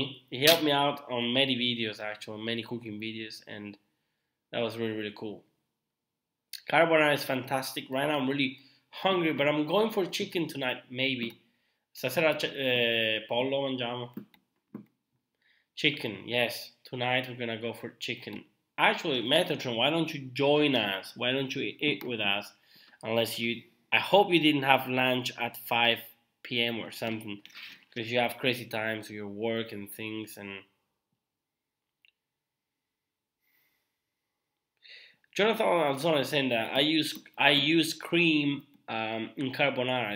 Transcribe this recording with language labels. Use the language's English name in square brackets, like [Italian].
[English] He helped me out on many videos, actually, many cooking videos, and that was really, really cool. Carbonara is fantastic. Right now I'm really hungry, but I'm going for chicken tonight, maybe. [Italian] Stasera pollo mangiamo. [English] Chicken, yes. Tonight we're gonna go for chicken. Actually, Metatron, why don't you join us? Why don't you eat with us? I hope you didn't have lunch at 5 p.m. or something, because you have crazy times with your work and things. And Jonathan Alzon is saying that I use cream in carbonara.